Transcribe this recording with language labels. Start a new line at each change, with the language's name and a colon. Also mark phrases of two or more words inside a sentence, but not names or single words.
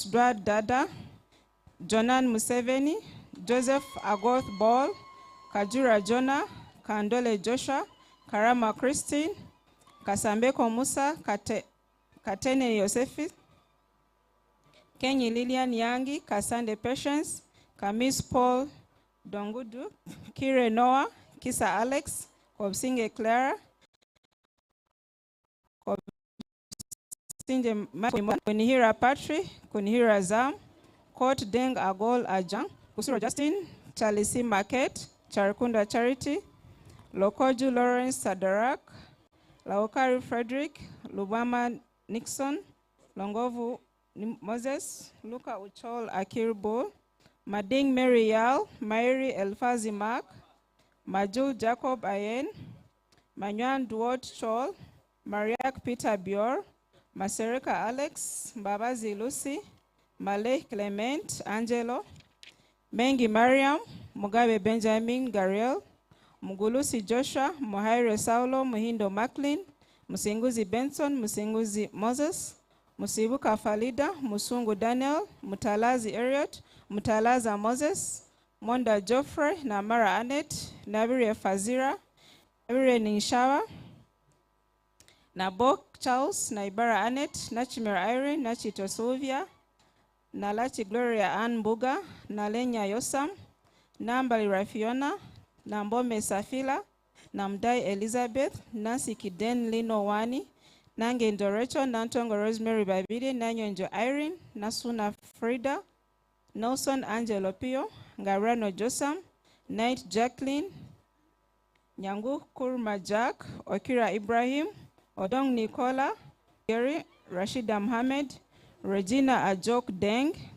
English: Dwad Dada, Jonan Museveni, Joseph Agoth Ball, Kajura Jonah, Kandole Joshua, Karama Christine, Kasambeko Musa, Katene Yosefi, Kenyi Lilian Yangi, Kasande Patience, Kamis Paul Dongudu, Kire Noah, Kisa Alex, Kobsinge Clara, Kobsinge Kunihira Patri, Kunihira Zam, Court Deng Agol Ajang, Kusuro Justin, Chalisi Market, Charikunda Charity, Lokoju Lawrence Sadarak, Laokari Frederick, Lubama Nixon, Longovu Moses, Luka Uchol Akir Bol, Mading Mary Yal, Mairi Elfazi Mark, Majul Jacob Ayen, Manywan Duot Chol, Mariak Peter Bior, Masereka Alex, Babazi Lucy, Malek Clement Angelo, Mengi Mariam, Mugabe Benjamin Gariel, Mugulusi Joshua, Muhaire Saulo, Muhindo Macklin, Musinguzi Benson, Musinguzi Moses, Musibuka Falida, Musungu Daniel, Mutalazi Eriot, Mutalaza Moses, Monda Geoffrey, Namara Annette, Nabire Fazira, Nabire Ninshawa, Nabok Charles, Naibara Annette, Nachimir Irene, Nachito Sylvia, Nalachi Gloria Ann Buga, Nalenya Yosam, Nambali Rafiona, Nambome Safila, Namdai Elizabeth, Nancy Kiden Lino Wani, Nange Ndorecho, Nantongo Rosemary Babide, Nanyonjo Irene, Nasuna Frida, Nelson Angelo Pio, Garano Josam, Knight Jacqueline, Nyangu Kurma Jack, Okira Ibrahim, Odong Nicola, Gary, Rashida Mohammed, Regina Ajok Deng,